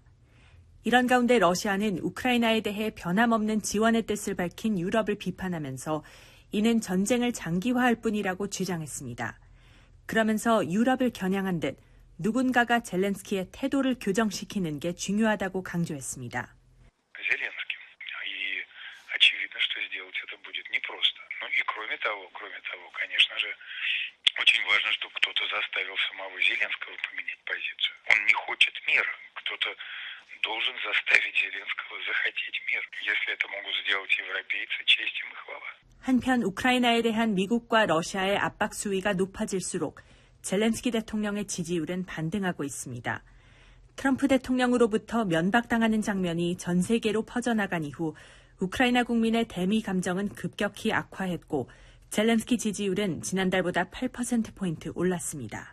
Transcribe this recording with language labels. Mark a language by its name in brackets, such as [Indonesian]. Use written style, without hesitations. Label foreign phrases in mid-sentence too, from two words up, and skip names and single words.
[Korean] 이런 가운데 러시아는 우크라이나에 대해 변함없는 지원의 뜻을 밝힌 유럽을 비판하면서 이는 전쟁을 장기화할 뿐이라고 주장했습니다. 그러면서 유럽을 겨냥한 듯 누군가가 젤렌스키의 태도를 교정시키는 게 중요하다고 강조했습니다. [Russian] Очень важно, чтобы кто-то заставил самого Зеленского поменять позицию. Он не хочет мира. Кто-то должен заставить Зеленского захотеть мир. Если это могут сделать европейцы, честь им и хвала. [Korean] 한편 우크라이나에 대한 미국과 러시아의 압박 수위가 높아질수록 젤렌스키 대통령의 지지율은 반등하고 있습니다. 트럼프 대통령으로부터 면박당하는 장면이 전 세계로 퍼져나간 이후 우크라이나 국민의 대미 감정은 급격히 악화했고 젤렌스키 지지율은 지난달보다 8%포인트 올랐습니다.